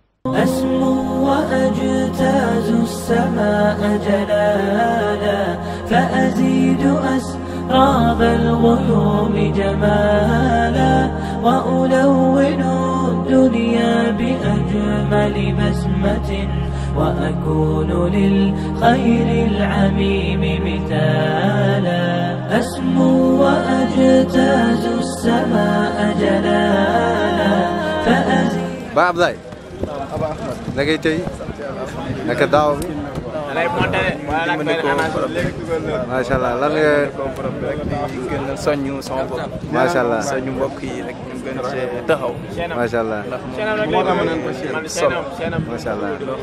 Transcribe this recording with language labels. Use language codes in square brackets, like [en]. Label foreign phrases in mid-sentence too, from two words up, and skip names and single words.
[ar] أسمو وأجتاز السماء جلالا فأزيد أسراب الغيوم جمالا وألون الدنيا بأجمل بسمة وأكون للخير العميم مثالا أسمو وأجتاز السماء جلالا فأزيد [wo] Ba Abdoulaye na ngay tey naka daaw bi [ar] ما شاء الله [wo] lan nga gën a soññu sama bopp [ar] ما شاء الله [wo] soññu mbokk yi rek ñu gën cee taxaw [ar] ما شاء الله ما شاء الله